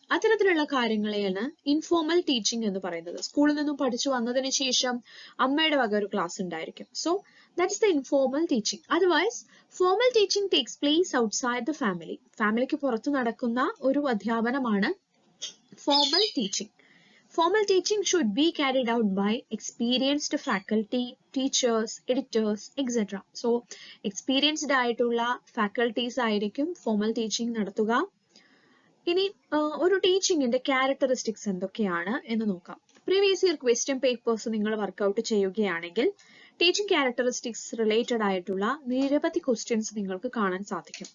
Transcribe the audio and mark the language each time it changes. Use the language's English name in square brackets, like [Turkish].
[Malayalam] അത്തരത്തിലുള്ള കാര്യങ്ങളെയാണ് informal teaching എന്ന് പറയുന്നത്. സ്കൂളിൽ നിന്നും പഠിച്ചു വന്നതിന് ശേഷം അമ്മയുടെ വക ഒരു ക്ലാസ് ഉണ്ടായിരിക്കും. [English] So that's the informal teaching. Otherwise formal teaching takes place outside the family. [Malayalam] ഫാമിലിക്ക് പുറത്ത് നടക്കുന്ന ഒരു അധ്യാപനമാണ് formal teaching. [English] Formal teaching should be carried out by experienced faculty, teachers, editors, etc. [Malayalam] So, experienced ആയിട്ടുള്ള ഫാക്കൽറ്റീസ് ആയിരിക്കും formal teaching നടത്തുക. ഇനി ഒരു ടീച്ചിങ്ങിന്റെ characteristics എന്തൊക്കെയാണ് എന്ന് നോക്കാം. പ്രീവിയസ് ഇയർ ക്വസ്റ്റ്യൻ പേപ്പേഴ്സ് നിങ്ങൾ വർക്ക്ഔട്ട് ചെയ്യുകയാണെങ്കിൽ ടീച്ചിങ് ക്യാരക്ടറിസ്റ്റിക്സ് റിലേറ്റഡ് ആയിട്ടുള്ള നിരവധി ക്വസ്റ്റ്യൻസ് നിങ്ങൾക്ക് കാണാൻ സാധിക്കും.